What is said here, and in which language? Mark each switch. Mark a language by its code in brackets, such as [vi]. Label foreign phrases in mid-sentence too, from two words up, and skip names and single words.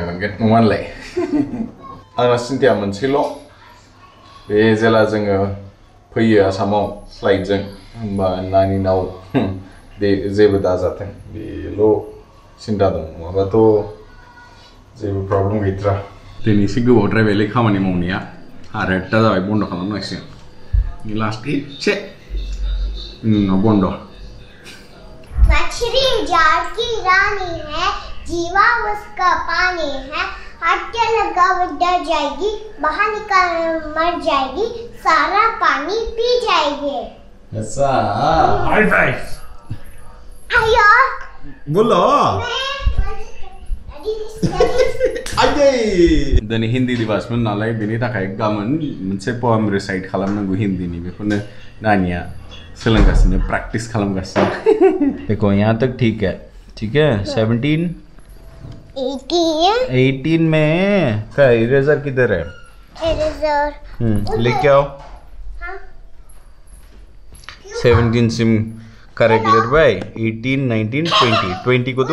[brx] मोनगोन नङा होनलाय आंना सिन्थाया मोनसेल' बे जेला जोङो फैयो आसामाव फ्लाइटजों होमबा नानिनाव बे जेबो दाजाथों बेल' सिन्था दं नङाबाथ' जेबो प्रब्लेम गैथ्रा दिनै एसे गोबावद्रायबायलै खामानि मावनाया 8:30 जाबाय बन्द' खालामनांसिगोन लास्ट एसे उनाव बन्द' [hi] मछली जाल की रानी है जीवा उसका पानी है हाथ के लगा वो डर जाएगी बाहर निकाल मर जाएगी सारा पानी पी जाएगी ऐसा [en] high five [hi] आयो [brx] बोलो आये दिनै हिन्दी दिवसमोन नालाय बेनि थाखाय गाबोन मोनसे पोएम रिसाइट खालामनांगौ हिन्दीनि बेखौनो नानिया सोलोंगासिनो प्रेक्टिस खालामगासिनो [hi] देखो यहाँ तक ठीक है 17 18 में क्या इरेजर किधर है इरेजर लेके आओ 17 सिम करेक्ट ले भाई 18 19 20 को तो